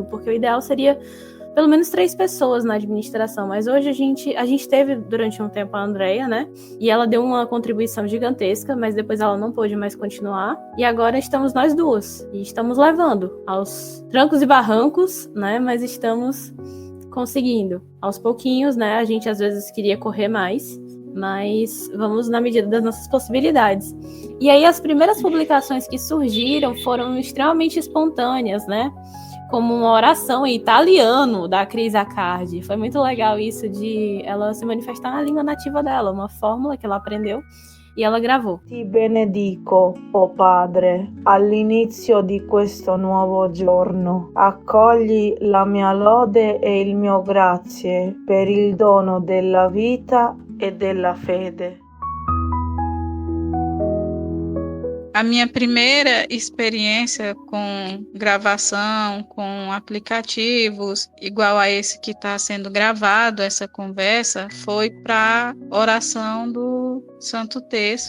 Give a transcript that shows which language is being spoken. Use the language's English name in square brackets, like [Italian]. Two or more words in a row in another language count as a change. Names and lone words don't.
[Portuguese] porque o ideal seria pelo menos 3 pessoas na administração, mas hoje a gente teve durante um tempo a Andrea, né, e ela deu uma contribuição gigantesca, mas depois ela não pôde mais continuar, e agora estamos nós duas, e estamos levando aos trancos e barrancos, né, mas estamos conseguindo aos pouquinhos, né, a gente às vezes queria correr mais, mas vamos na medida das nossas possibilidades. E aí as primeiras publicações que surgiram foram extremamente espontâneas, né? Como uma oração em italiano da Cris Accardi. Foi muito legal isso de ela se manifestar na língua nativa dela, uma fórmula que ela aprendeu e ela gravou. [Italian] Ti benedico, o Padre, all'inizio di questo nuovo giorno. Accogli la mia lode e il mio grazie per il dono della vita e della fede. [Portuguese] A minha primeira experiência com gravação, com aplicativos, igual a esse que está sendo gravado, essa conversa, foi para a oração do Santo Terço.